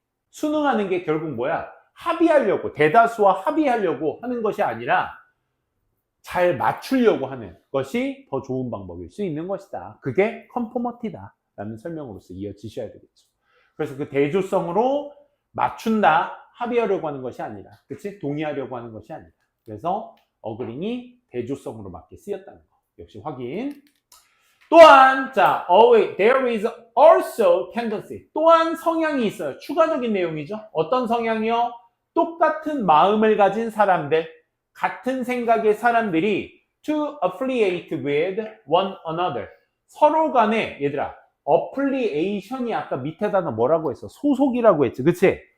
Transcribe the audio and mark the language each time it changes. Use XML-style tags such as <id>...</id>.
<ko>수능하는 게 결국 뭐야? 합의하려고, 대다수와 합의하려고 하는 것이 아니라 잘 맞추려고 하는 것이 더 좋은 방법일 수 있는 것이다. 그게 컨포머티다 라는 설명으로서 이어지셔야 되겠죠. 그래서 그 대조성으로 맞춘다, 합의하려고 하는 것이 아니라, 그치? 동의하려고 하는 것이 아니라. 그래서 어그링이 대조성으로 맞게 쓰였다는 거. 역시 확인. 또한, 자,</ko> <en>there is also tendency.</en> <ko>또한 성향이 있어요. 추가적인 내용이죠. 어떤 성향이요? 똑같은 마음을 가진 사람들, 같은 생각의 사람들이</ko> <en>to affiliate with one another.</en> <ko>서로 간에, 얘들아, affiliation이 아까 밑에 단어 뭐라고 했어? 소속이라고 했지. 그치?</ko>